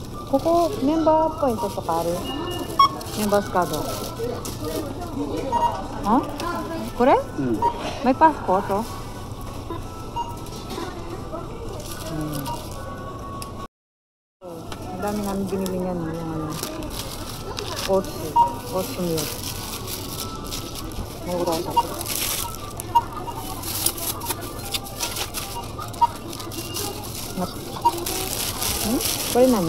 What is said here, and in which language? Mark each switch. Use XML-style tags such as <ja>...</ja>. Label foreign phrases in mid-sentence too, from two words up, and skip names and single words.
<ja>ここメンバーポイントとかある？メンバーカード。あ？</ja> <tl>これ？May passport oh. Ang dami namin binili niyan yung ano.</tl> <en>Oats milk.</en> <tl>Mura sa ko. Pwede namin.</tl>